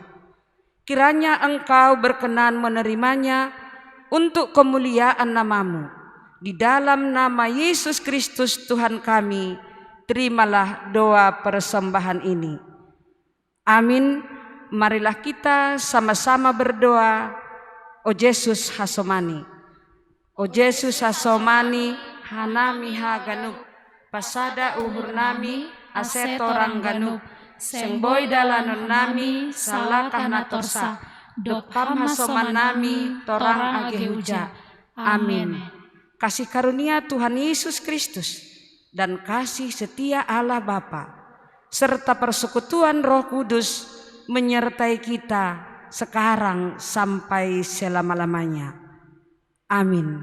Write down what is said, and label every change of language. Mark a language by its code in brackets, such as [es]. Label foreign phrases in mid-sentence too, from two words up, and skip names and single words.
[id] Kiranya Engkau berkenan menerimanya untuk kemuliaan nama-Mu. Di dalam nama Yesus Kristus Tuhan kami, terimalah doa persembahan ini. Amin. Marilah kita sama-sama berdoa. [bts] O Yesus hasomani. O Yesus hasomani, hanami haganuk, pasada uhur nami, asetorang ganuk, sengboy dalanon nami, salakah natorsa, dopam hasoman nami, torang agehuja. [id] Amin. Kasih karunia Tuhan Yesus Kristus dan kasih setia Allah Bapa serta persekutuan Roh Kudus menyertai kita sekarang sampai selama-lamanya. Amin.